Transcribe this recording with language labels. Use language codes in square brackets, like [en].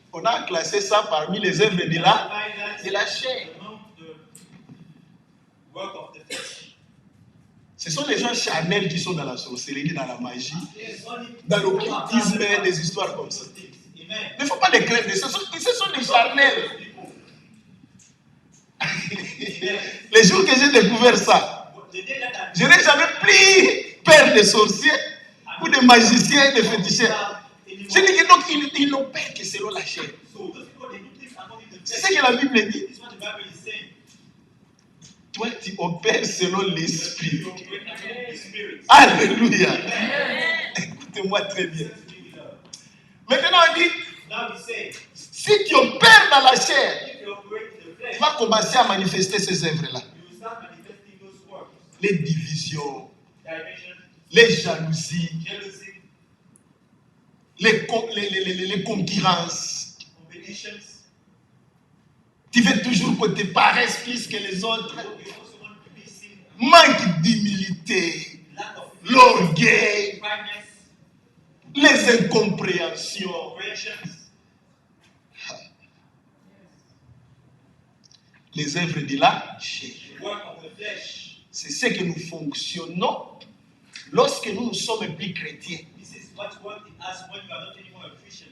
[fr] On a classé ça parmi les œuvres de la chair. [en] Among the work of the flesh. [fr] Ce sont les gens charnels qui sont dans la sorcellerie, dans la magie, [en] There's only [fr] dans l'occultisme, des histoires comme ça. Amen. Il ne faut pas les craindre. Ce sont des charnels. Les jours que j'ai découvert ça, [en] The day that [fr] je n'ai jamais plus peur des sorciers ou des magiciens et des féticheurs. Je dis que donc ils n'ont peur que selon la chair. [en] So those people, they do things according to the [fr] C'est [en] flesh. [fr] ce que la Bible dit. [en] This is what the Bible is saying. [fr] Toi, tu opères selon l'esprit. [en] You operate according to the spirit. [fr] Alléluia. Écoutez-moi très bien. Maintenant, on dit, [en] Now we say, [fr] si tu opères dans la chair, [en] if you operate in the flesh, [fr] tu vas commencer à manifester ces œuvres-là. [en] you will start manifesting those works. [fr] Les divisions, [en] Division, [fr] les jalousies, [en] jealousy, [fr] les concurrences. [en] competitions. [fr] Tu veux toujours que tu paraisses plus que les autres. [en] You also want to be seen. [fr] Manque d'humilité, [en] Lack of [fr] l'orgueil, [en] kindness, [fr] les incompréhensions. [en] operations, [fr] Les œuvres de la chair. [en] the work of the flesh. [fr] C'est ce que nous fonctionnons lorsque nous ne sommes plus chrétiens. [en] This is what's working in us when you are not anymore a Christian.